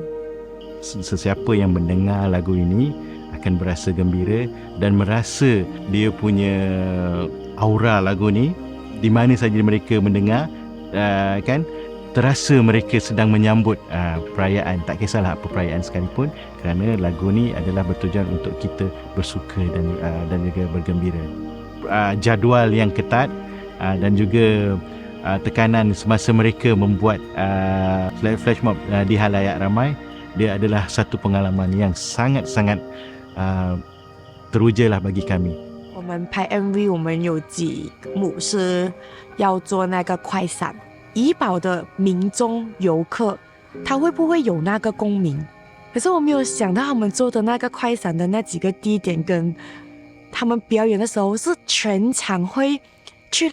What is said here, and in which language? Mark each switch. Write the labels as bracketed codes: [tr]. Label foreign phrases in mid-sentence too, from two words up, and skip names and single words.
[ms] Sesiapa yang mendengar lagu ini akan berasa gembira dan merasa dia punya aura lagu ni di mana saja mereka mendengar, kan, terasa mereka sedang menyambut perayaan, tak kisahlah apa perayaan sekalipun, kerana lagu ni adalah bertujuan untuk kita bersuka dan juga bergembira. Jadual yang ketat dan juga tekanan semasa mereka membuat [en] flash mob [ms] di halayak ramai, dia adalah satu pengalaman yang sangat-sangat teruja lah bagi kami. [zh] 我们拍 MV， 我们有几幕是要做那个快闪，怡保的民众游客，他会不会有那个共鸣？可是我没有想到他们做的那个快闪的那几个地点，跟他们表演的时候是全场会去。